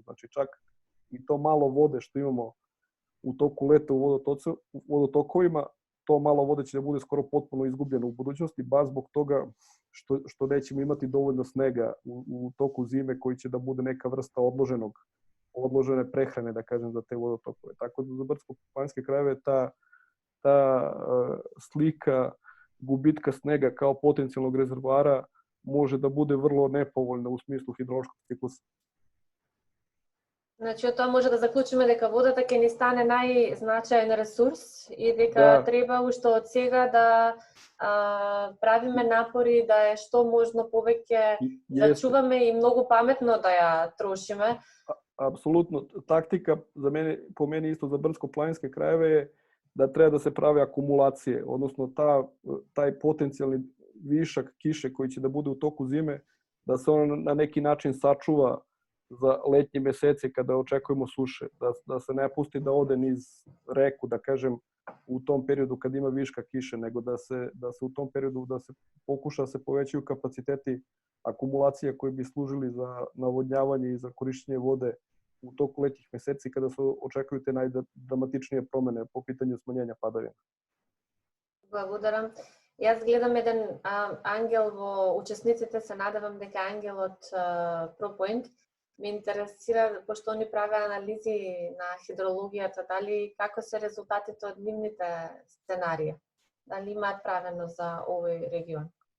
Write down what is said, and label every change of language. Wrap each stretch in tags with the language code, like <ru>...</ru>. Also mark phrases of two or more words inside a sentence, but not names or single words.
<sr>Znači, čak i to malo vode što imamo u toku leta u vodotokovima, to malo vode će da bude skoro potpuno izgubljeno u budućnosti, baš zbog toga što nećemo imati dovoljno snega u toku zime koji će da bude neka vrsta odložene prehrane, da kažem, za te vodotokove. Tako da za brdsko-planinske krajeve ta slika gubitka snega kao potencijalnog rezervoara može da bude vrlo nepovoljna u smislu hidrološkog ciklusa.</sr> <mk>Значи, од тоа може да заклучиме дека водата ќе ни стане најзначаен ресурс и дека треба уште од сега да правиме напори да е што можно повеќе да чуваме и многу паметно да ја трошиме. Апсолутно. Тактика по мене исто за бrdsko-planinske краеве е да треба да се прави акумулација, односно</mk> <sr>тај потенцијални вишак кише кој ќе да буде у току зиме, да се он на неки начин сачува za letnje mesece kada očekujemo suše, da se ne pusti da ode niz reku, da kažem, u tom periodu kad ima viška kiše, nego da se u tom periodu da se pokuša da se povećaju kapaciteti akumulacija koji bi služili za navodnjavanje i za korišćenje vode u toku letnjih meseci kada se očekuju te najdramatičnije promene po pitanju smanjenja padavina.</sr> <mk>Благодарам. Јас гледам еден ангел во учесниците, се надевам дека ангелот ProPoint ме интересира, пошто они правеа анализи на хидрологијата, дали како се резултатите од нивните сценарии, дали имаат правено за овој регион.</mk>